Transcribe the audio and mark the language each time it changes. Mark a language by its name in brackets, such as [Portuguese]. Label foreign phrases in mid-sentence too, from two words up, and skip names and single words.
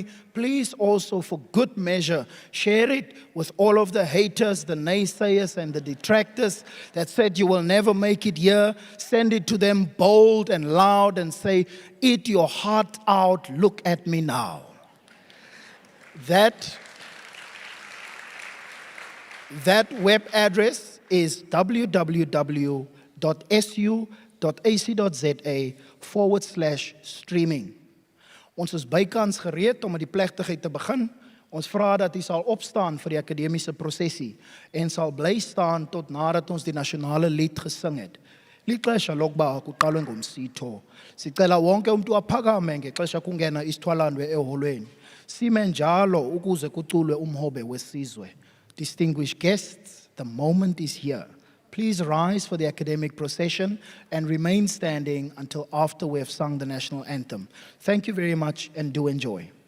[English] Please also, for good measure, share it with all of the haters, the naysayers, and the detractors that said you will never make it here. Send it to them bold and loud and say, eat your heart out, look at me now. That web address is www.su.ac.za/streaming. [Afrikaans] Ons is bykans gereed om met die plegtigheid te begin. Ons vra dat u sal opstaan vir die akademiese prosessie en sal bly staan tot nadat ons die nasionale lied gesing het. [Xhosa] Lixesha lokuba kuqalwe ngomsitho. Sicela wonke umuntu aphakame ngexesha kungena isithwalandwe eholweni. Sime njalo ukuze kuculwe umhobe wesizwe. [English] Distinguished guests, the moment is here. Please rise for the academic procession and remain standing until after we have sung the national anthem. Thank you very much and do enjoy.